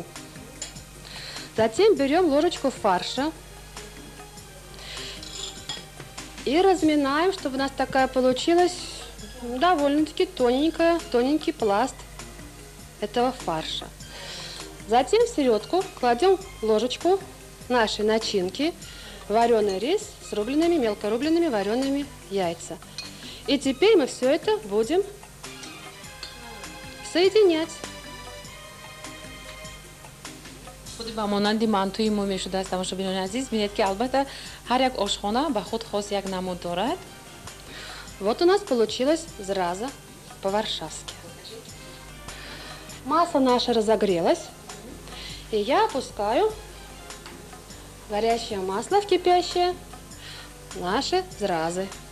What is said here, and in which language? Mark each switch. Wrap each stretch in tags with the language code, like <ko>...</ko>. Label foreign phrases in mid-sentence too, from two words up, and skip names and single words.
<ru>Затем берем ложечку фарша и разминаем, чтобы у нас такая получилась довольно-таки тоненький пласт этого фарша. Затем в середку кладем ложечку нашей начинки, вареный рис с мелко рубленными вареными яйца. И теперь мы все это будем соединять.</ru> <tg>худи ба монанди мантуи мо мешудааст тамошобинони азиз бинед ки албатта ҳар як ошхона ба худ хос як намуд дорад.</tg> <ru>Вот у нас получилась зраза по-варшавски. Масса наша разогрелась. И я опускаю горячее масло в кипящее наши зразы.</ru>